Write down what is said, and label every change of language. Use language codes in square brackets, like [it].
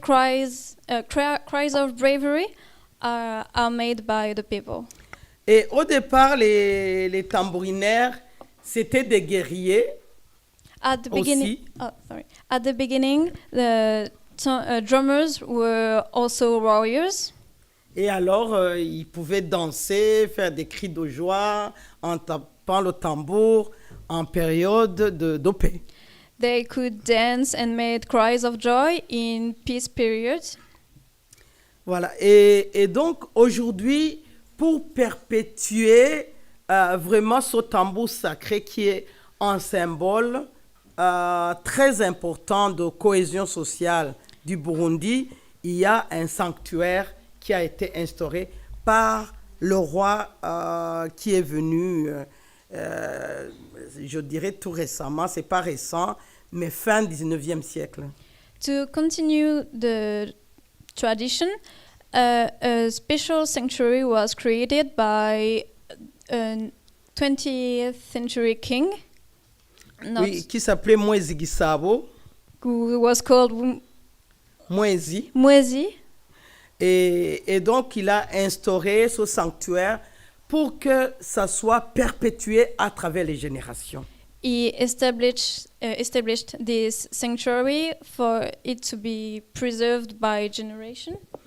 [en] cries of bravery are made by the people. [fr] Et au départ, les tambourinaires, c'était des guerriers. [en] At the beginning, [fr] aussi. [en] At the beginning, the drummers were also warriors. [fr] Et alors, ils pouvaient danser, faire des cris de joie en tapant le tambour en période de paix. [en] They could dance and made cries of joy in peace periods. [fr] Voilà. Et donc, aujourd'hui, pour perpétuer vraiment ce tambour sacré qui est un symbole très important de cohésion sociale du Burundi, il y a un sanctuaire qui a été instauré par le roi qui est venu, je dirais tout récemment, c'est pas récent, mais fin 19e siècle. [en] To continue the tradition, a special sanctuary was created by a 20th century king. [fr] Oui, qui s'appelait Mwezi Gisabo. [en] Who was called Mwezi. Mwezi. [fr] Et donc, il a instauré ce sanctuaire pour que ça soit perpétué à travers les générations. [en] He established this sanctuary for it to be preserved by generation.